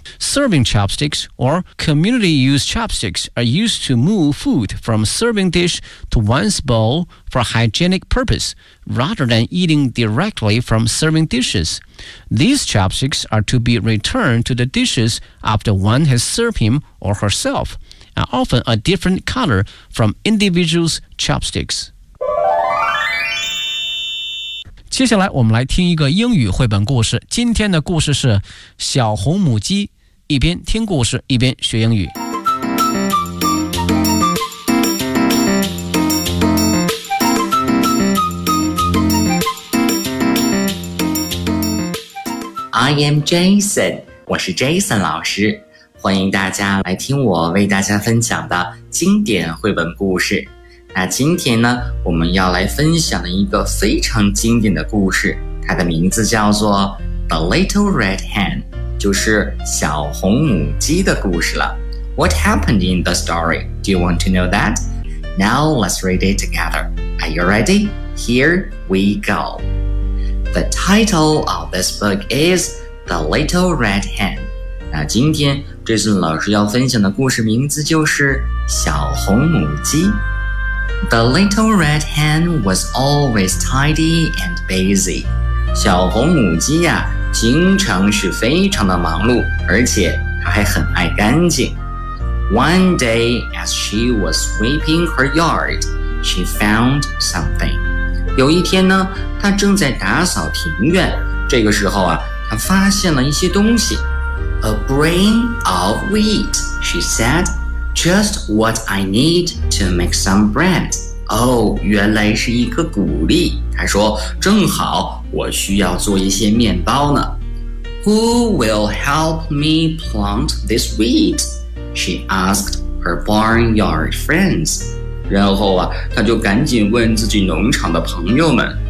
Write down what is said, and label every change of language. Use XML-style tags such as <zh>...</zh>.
<en>Serving chopsticks or community-use chopsticks are used to move food from serving dish to one's bowl for hygienic purpose, rather than eating directly from serving dishes. These chopsticks are to be returned to the dishes after one has served him or herself. And often a different color from individuals' chopsticks.</en> <zh>接下来我们来听一个英语绘本故事。今天的故事是小红母鸡，一边听故事一边学英语。</zh> <en>I am Jason，</en> <zh>我是 Jason 老师。欢迎大家来听我为大家分享的经典绘本故事。那今天呢，我们要来分享的一个非常经典的故事，它的名字叫做《 The Little Red Hen 就是小红母鸡的故事了。</zh> <en>What happened in the story? Do you want to know that? Now let's read it together. Are you ready? Here we go. The title of this book is The Little Red Hen.</en> <zh>那今天这次老师要分享的故事名字就是小红母鸡。</zh> <en>The little red hen was always tidy and busy.</en> <zh>小红母鸡呀，经常是非常的忙碌，而且它还很爱干净。</zh> <en>One day, as she was sweeping her yard, she found something.</en> <zh>有一天呢，她正在打扫庭院，这个时候啊，她发现了一些东西。</zh> <en>A grain of wheat, she said. Just what I need to make some bread.</en> <zh>Oh, 原来是一颗谷粒。他说，正好我需要做一些面包呢。</zh> <en>Who will help me plant this wheat? She asked her barnyard friends.</en> <zh>然后啊，他就赶紧问自己农场的朋友们。</zh>